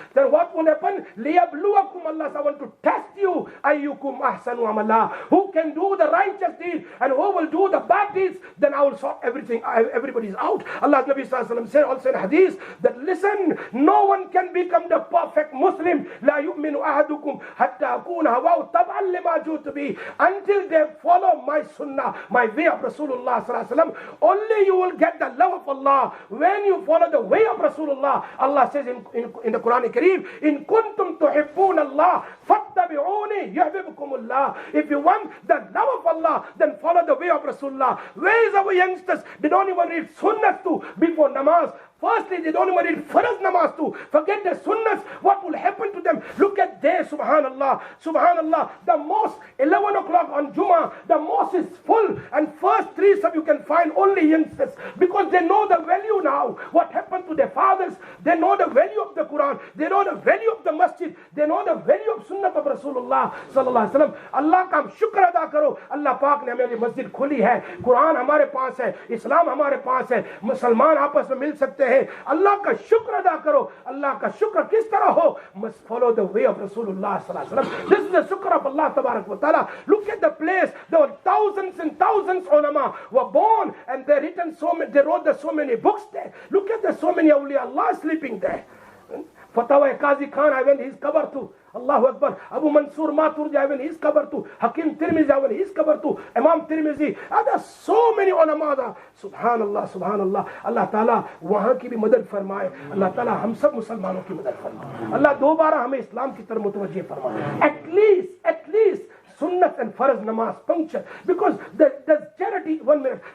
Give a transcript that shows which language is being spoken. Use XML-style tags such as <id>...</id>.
<en>Then what will happen?</en> <ar>لِيَبْلُوَكُمْ.</ar> <en>Allah said, I want to test you.</en> <ar>أَيُّكُمْ أَحْسَنُ عَمَلًا.</ar> <en>Who can do the righteous deeds and who will do the bad deeds? Then I will sort everything. Everybody's out. Allah's Nabi Sallallahu Alaihi Wasallam said also in Hadith that listen, no one can become the perfect Muslim.</en> <ar>لا يؤمن أحدكم حتى أكون هواه تبعا لما جئت به.</ar> <en>Until they follow my sunnah, my way of Rasulullah sallallahu alaihi wasallam, only you will get the love of Allah when you follow the way of Rasulullah. Allah says in the Quran Kareem,</en> <ar>in kuntum tuhibbun Allah fattabi'uni yuhibbukumullah.</ar> <en>If you want the love of Allah, then follow the way of Rasulullah. Where is our youngsters? They don't even read sunnah too before namaz. Firstly, they don't even read farz namaz too. Forget the sunnahs. What will happen to them? Look at there, subhanallah. The mosque, 11 o'clock on Jummah, the mosque is full. And first 3 sub you can find only youngsters. Because they know the value now. What happened to their fathers? They know the value of the Quran. They know the value of the masjid. They know the value of sunnah of Rasulullah sallallahu alaihi wasallam.</en> <hi>Allah का हम शुक्र अदा करो. Allah पाक ने हमें मस्जिद खुली है. कुरान हमारे पास है. इस्लाम हमारे पास है. मुसलमान आपस में मिल सकते हैं. अल्लाह का शुक्र अदा करो. अल्लाह का शुक्र किस तरह हो?</hi> <en>Must follow the way of Rasulullah sallallahu alaihi wasallam. This is the shukr of Allah tabarak wa ta'ala. Look at the place. There were thousands and thousands ulama were born and they wrote so many books there. Look at the so many awliya Allah sleeping there. Fatawa Qazi Khan, I went his cover too. Allahu Akbar. Abu Mansur Maturidi, I went his cover too. Hakim Tirmizi, I went his cover too. Imam Tirmizi. There are so many ulama there. Subhanallah.</en> <hi>Allah Ta'ala वहाँ की भी मदद फरमाए. Allah Ta'ala हम सब मुसलमानों की मदद फरमाए. Allah दोबारा हमें इस्लाम की तरफ मुतवज्जे फरमाए.</hi> <en>At least sunnat and farz namaz puncture. Because there's charity, 1 minute.</en>